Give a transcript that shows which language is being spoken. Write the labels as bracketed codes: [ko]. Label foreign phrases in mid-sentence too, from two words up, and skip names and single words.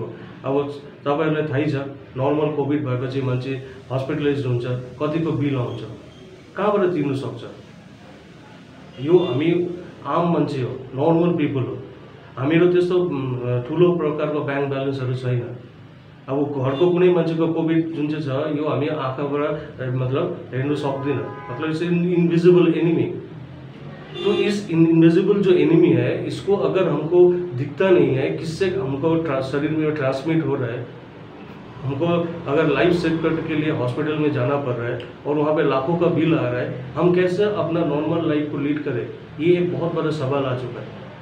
[ne] अब तपाईँहरूलाई थाहै छ, नर्मल कोभिड भएपछि मान्छे हस्पिटलाइज हुन्छ, कतिको बिल आउँछ, कहाँबाट तिर्नु सक्छ? यो हामी आम मान्छे हो, [en] normal people [ne] हो, हामीहरू त्यस्तो ठुलो प्रकारको [en] bank balances [ne] छैन। अब घरको कुनै मान्छेको कोभिड जुन चाहिँ छ, यो हामी आँखाबाट हेर्नु सक्दैन, [en] it's invisible enemy. [hi] तो इस इनविजिबल जो एनिमी है, इसको अगर हमको दिखता नहीं है, किससे हमको शरीर में ट्रांसमिट हो रहा है, हमको अगर [en] life sector [hi] के लिए हॉस्पिटल में जाना पड़ रहा है और वहाँ पे लाखों का बिल आ रहा है, हम कैसे अपना [en] normal life [hi] को लीड करें, ये एक बहुत बड़ा सवाल आ चुका है।